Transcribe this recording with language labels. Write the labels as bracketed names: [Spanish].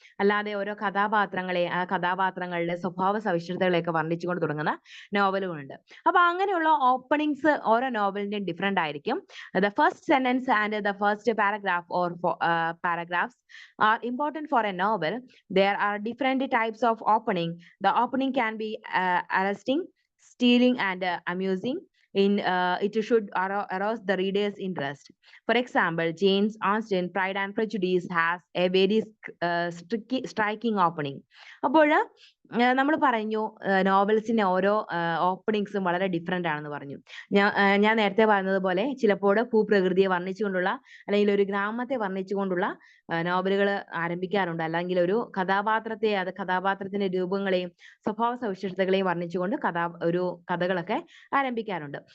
[Malayalam] അല്ലാതെ ഓരോ കഥാപാത്രങ്ങളെ, ആ കഥാപാത്രങ്ങളുടെ സ്വഭാവ സവിശേഷതകളെയൊക്കെ വർണ്ണിച്ചുകൊണ്ട് തുടങ്ങുന്ന നോവലുകളുണ്ട്. അപ്പൊ അങ്ങനെയുള്ള ഓപ്പണിങ്സ് ഓരോ നോവലിന്റെയും ഡിഫറെന്റ് ആയിരിക്കും. [English] The first sentence and the first paragraph or paragraphs are important for a novel. There are different types of opening. The opening can be arresting, stealing, and amusing. It should arouse the reader's interest. For example, Jane Austen, Pride and Prejudice has a very striking opening. [Malayalam] അപ്പോൾ നമ്മൾ പറഞ്ഞു നോവൽസിന്റെ ഓരോ ഓപ്പണിങ്സും വളരെ different ആണെന്ന് പറഞ്ഞു. ഞാൻ നേരത്തെ പറഞ്ഞതുപോലെ ചിലപ്പോൾ ഭൂപ്രകൃതിയെ വർണ്ണിച്ചുകൊണ്ടുള്ള അല്ലെങ്കിൽ ഒരു ഗ്രാമത്തെ വർണ്ണിച്ചുകൊണ്ടുള്ള നോവലുകൾ ആരംഭിക്കാറുണ്ട്. അല്ലെങ്കിൽ ഒരു കഥാപാത്രത്തിന്റെ രൂപങ്ങളെയും സ്വഭാവ സവിശേഷതകളെയും വർണ്ണിച്ചുകൊണ്ട് കഥകളൊക്കെ ആരംഭിക്കാറുണ്ട്.